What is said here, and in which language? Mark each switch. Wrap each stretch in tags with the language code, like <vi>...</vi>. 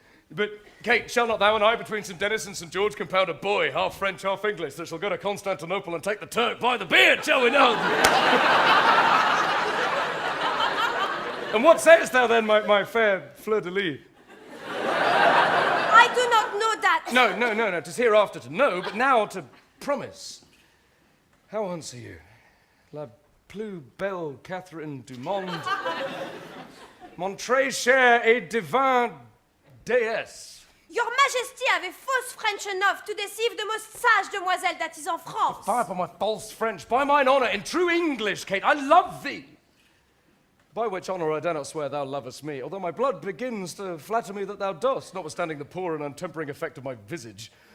<en>But, Kate, shall not thou and I, between St. Denis and St. George, compound a boy, half French, half English, that shall go to Constantinople and take the Turk by the beard, shall we not? And what sayest thou then, my fair fleur-de-lis? I do not know that. No, 'tis hereafter to know, but now to promise. How answer you?</en> <fr>La plus belle Catherine du monde, mon très cher et divin déesse.</fr> <en>Your Majesty</en> <fr>avait fausse</fr> <en>French enough to deceive the most sage demoiselle that is</en> <fr>en France.</fr> <en>Fire upon my false French, by mine honour, in true English, Kate, I love thee. By which honour I dare not swear thou lovest me, although my blood begins to flatter me that thou dost, notwithstanding the poor and untempering effect of my visage.</en>